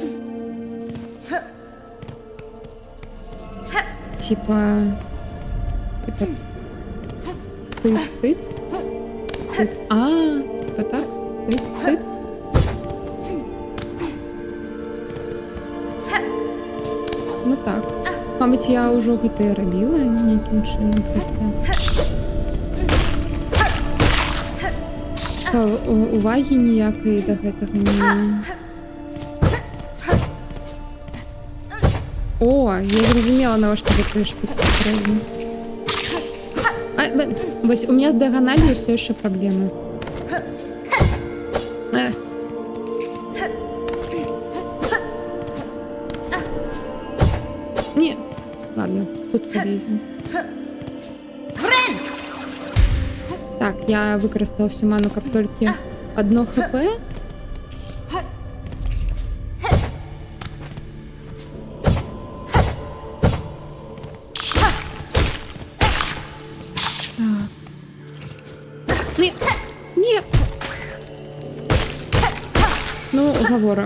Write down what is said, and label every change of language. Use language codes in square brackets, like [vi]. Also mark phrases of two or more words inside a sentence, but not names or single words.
[ru] Типа тыц-тыц. Типа так? Тыц-тыц. Ну так. [be] Мабуть, я ўжо гэта і рабіла нейкім чынам проста. Увагі ніякай да гэтага не... О, я зразумела, навошта гэтыя штукі патрэбны. Вось [ru] у меня [be] з дыяганалью ўсё яшчэ праблемы. [ru] Не, ладно, тут полезем. [be] Так, я выкарыстала всю ману, каб толькі 1 хп. [ru] Нет. Ну, уговора.